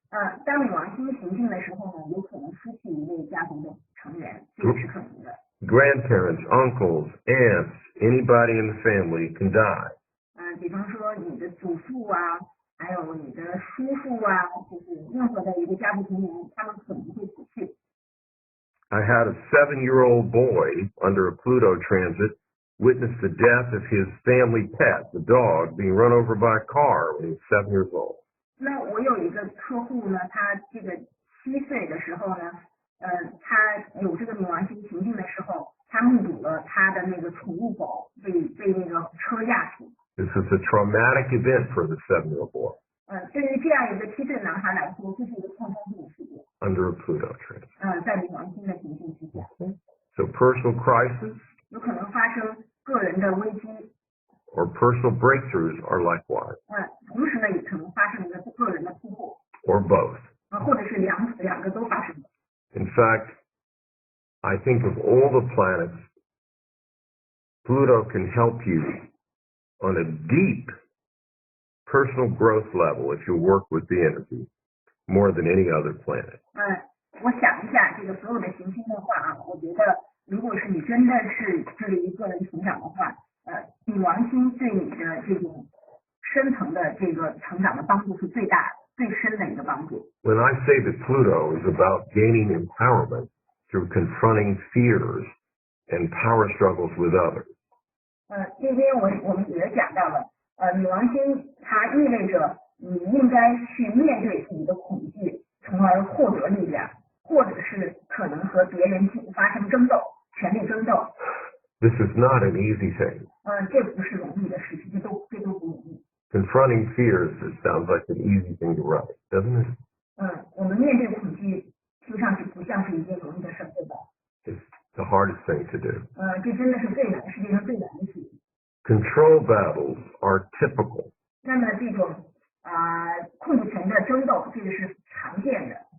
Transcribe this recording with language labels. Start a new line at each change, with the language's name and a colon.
Chinese: 当冥王星行进的时候呢，有可能失去一位家族的成员，这也是可能的。
English: Grandparents, uncles, aunts, anybody in the family can die.
Chinese: 比方说你的祖父还有你的叔父就是任何的一个家族成员，他们可能会死去。
English: I had a 7-year-old boy under a Pluto transit witness the death of his family pet, the dog, being run over by a car when he was 7 years old.
Chinese: 那我有一个客户呢，他这个7岁的时候呢，他有这个冥王星行进的时候，他目睹了他的那个宠物狗被那个车压死。
English: This is a traumatic event for the 7-year-old boy.
Chinese: 对于这样一个7岁男孩来说，这是一个创伤性的事件。
English: Under a Pluto transit.
Chinese: 在冥王星的行进之下。
English: So personal crisis
Chinese: 有可能发生个人的危机。
English: or personal breakthroughs are likewise.
Chinese: 同时呢，也可能发生一个个人的突破。
English: Or both.
Chinese: 或者是两个都发生。
English: In fact, I think of all the planets, Pluto can help you on a deep personal growth level if you work with the energy more than any other planet.
Chinese: 我想一下这个所有的行星的话我觉得如果是你真的是致力于个人成长的话，冥王星对你的这种深层的这个成长的帮助是最大最深的一个帮助。
English: When I say that Pluto is about gaining empowerment through confronting fears and power struggles with others.
Chinese: 今天我们也讲到了女王星它意味着你应该去面对自己的恐惧，从而获得力量，或者是可能和别人发生争斗，权力争斗。
English: This is not an easy thing.
Chinese: 这不是容易的事情，这都不容易。
English: Confronting fears, it sounds like an easy thing to write, doesn't it?
Chinese: 我们面对恐惧，听上去不像是一件容易的事，对吧？
English: It's the hardest thing to do.
Chinese: 这真的是世界上最难的事情。
English: Control battles are typical.
Chinese: 那么这种控制权的争斗，这个是常见的。